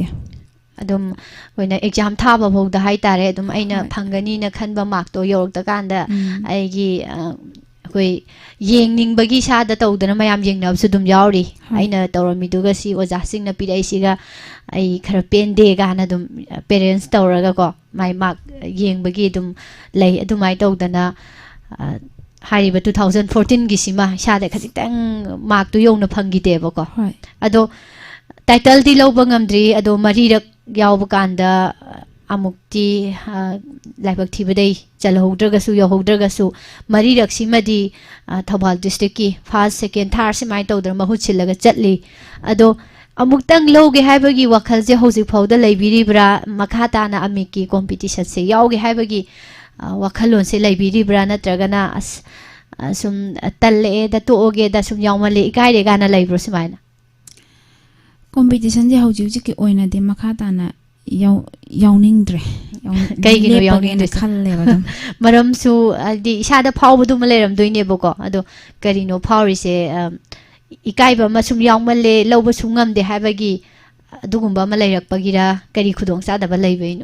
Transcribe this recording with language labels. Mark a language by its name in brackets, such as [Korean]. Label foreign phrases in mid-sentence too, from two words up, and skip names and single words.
[Manipuri] adum koina exam thaba bawda hai tare adum aina phangani na khanba mark to yorakta kanda aigi koi yengningba sa da tawdana mayam yengnabsu dum yauri aina tawramiduga si oja singna pirai siga ai khara pende ga na dum parents tawraga ko [English] my mark [Manipuri] yengbagi dum lei adumai tawdana hariba 2014 gi sima sa da khajitang mark tu yongna phangide ba ko ado title di lawba ngamdri ado marirak yawba kanda amukti laibak thibadai chalhoudragasu yahoudragasu marirak simadi Thobal district ki [English] first second third [Manipuri] simai tawdra mahut silaga chatli ado amuktang loge haibagi wakhal je hojik phawda leibiribra makha tana amiki competition se yawge haibagi wakhalon se leibiribra natragana sum talle da tooge da sum yawmale ikaire gana leibro simaina competition je hojik oinadi makha tana yawningdre kaigino yawningdre khalleba dum maram su di isada phawbudu maleram doine boko ado karino phawri se ikaiba masum yawmalle lawba sungamde habagi adugumba malairakpagira kari khudong sadaba leibaino